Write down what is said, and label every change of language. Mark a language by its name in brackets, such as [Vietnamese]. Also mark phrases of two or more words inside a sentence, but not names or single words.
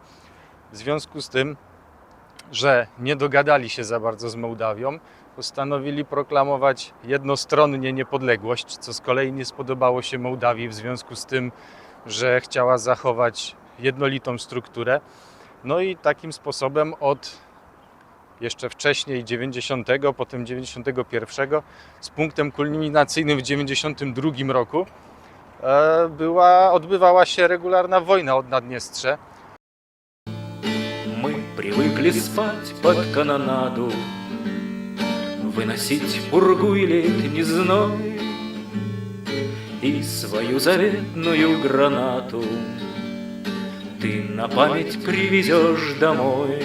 [Polish] W związku z tym, że nie dogadali się za bardzo z Mołdawią, postanowili proklamować jednostronnie niepodległość, co z kolei nie spodobało się Mołdawii w związku z tym, że chciała zachować jednolitą strukturę. No i takim sposobem od jeszcze wcześniej 90, potem 91, z punktem kulminacyjnym w 92 roku odbywała się regularna wojna o Naddniestrze. [Russian] Мы привыкли спать под канонаду, выносить пургу и летний зной и свою заветную гранату ты на память привезешь домой.